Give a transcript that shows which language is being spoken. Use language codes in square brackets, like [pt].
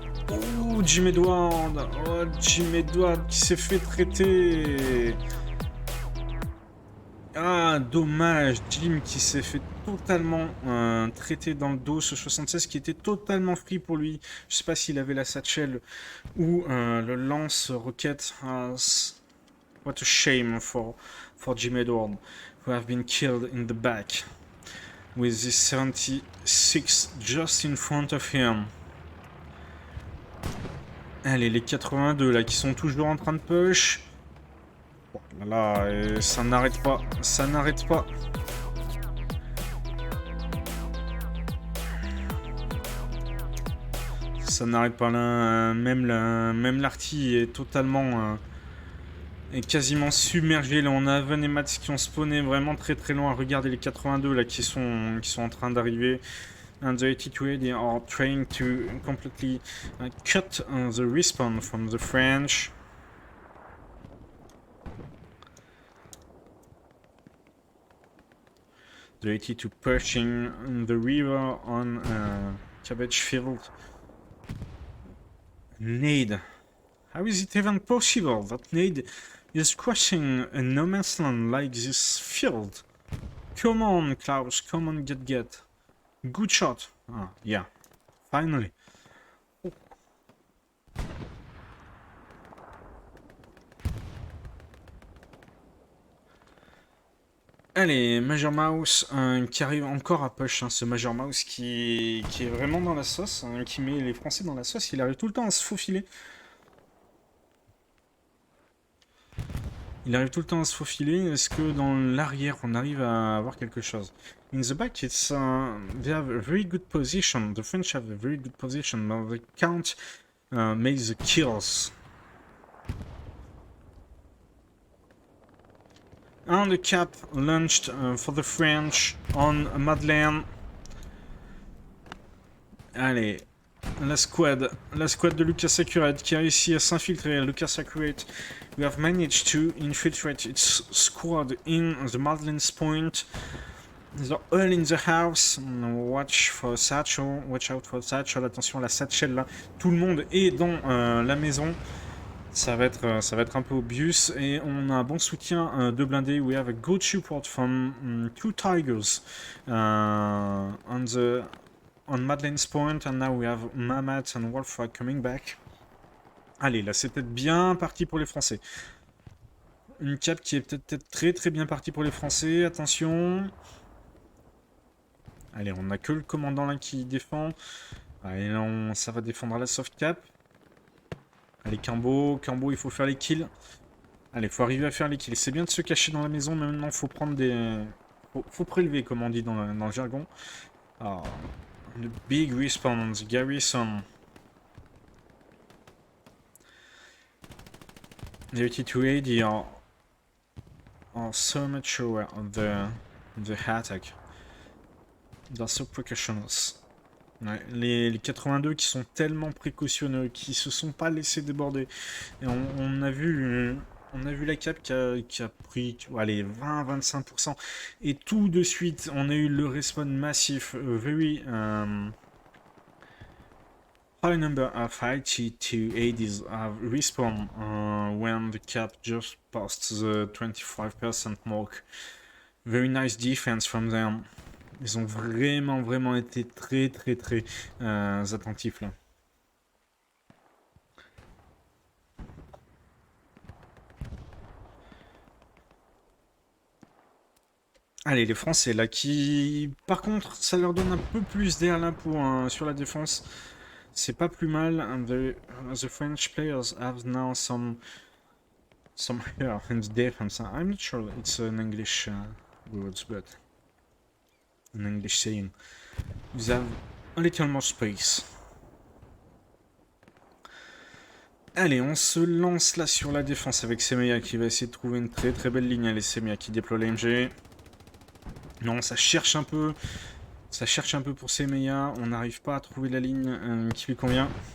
[fr] Oh, Jim Edward. Oh, Jim Edward qui s'est fait traiter. Ah, dommage. Jim qui s'est fait totalement traiter dans le dos. Ce 76 qui était totalement free pour lui. Je sais pas s'il avait la satchel ou le lance-roquette. What a shame for Jim Edward, who have been killed in the back with this 76 just in front of him. Allez, les 82 là qui sont toujours en train de push. Oh là là, et ça n'arrête pas, ça n'arrête pas. Ça n'arrête pas là, même l'arty est totalement... est quasiment submergé. Là, on a Aven et Mats qui ont spawné vraiment très très loin. Regardez les 82 là qui sont en train d'arriver. [en] And the 82 they are trying to completely cut the respawn from the French. The 82 pushing the river on Cabbage Field. Nade. How is it even possible that Nade is crushing a no man's land like this field? Come on, Klaus, come on, get. Good shot. Ah, yeah. Finally. Oh. [fr] Allez, Major Mouse qui arrive encore à push. Hein, ce Major Mouse qui est vraiment dans la sauce, hein, qui met les Français dans la sauce. Il arrive tout le temps à se faufiler. Il arrive tout le temps à se faufiler. Est-ce que dans l'arrière, on arrive à avoir quelque chose? [en] In the back, it's they have a very good position. The French have a very good position, but they can't make the kills. And the cap launched for the French on Madeleine. [fr] Allez, la squad de Lucas Accurate qui a réussi à s'infiltrer. [en] Lucas Accurate, we have managed to infiltrate its squad in the Madeleine's point. They're all in the house. Watch for satchel. Watch out for satchel. [fr] Attention à la satchel là. Tout le monde est dans la maison. Ça va être un peu obvious. Et on a un bon soutien de blindés. [en] We have a good support from two Tigers on Madeleine's point. And now we have Mamat and Wolfram coming back. [fr] Allez, là c'est peut-être bien parti pour les Français. Une cap qui est peut-être très très bien partie pour les Français. Attention. Allez, on n'a que le commandant là qui défend. Allez, là, ça va défendre à la soft cap. Allez, Cambo, il faut faire les kills. Allez, il faut arriver à faire les kills. C'est bien de se cacher dans la maison, mais maintenant, il faut prendre des... Faut prélever, comme on dit dans le jargon. Alors, [en] The big respawn on the garrison. The 8280 are so much aware of the attack. They're so precautionous. [fr] Ouais, les 82 qui sont tellement précautionneux, qui se sont pas laissés déborder. Et on a vu la cap qui a pris, allez, 20-25%. Et tout de suite, on a eu le respawn massif. [en] Very high number of IT-280s have respawned when the cap just passed the 25% mark. Very nice defense from them. [fr] Ils ont vraiment été très attentifs là. Allez, les Français là qui... Par contre, ça leur donne un peu plus d'air là pour, sur la défense. C'est pas plus mal. [en] And the French players have now some here in the defense. I'm not sure it's an English words, but an English saying. You have a little more space. [fr] Allez, on se lance là sur la défense avec Semeya qui va essayer de trouver une très belle ligne. Allez, Semeya qui déploie l'AMG. Non, ça cherche un peu. Ça cherche un peu pour Semeya. On n'arrive pas à trouver la ligne qui lui convient.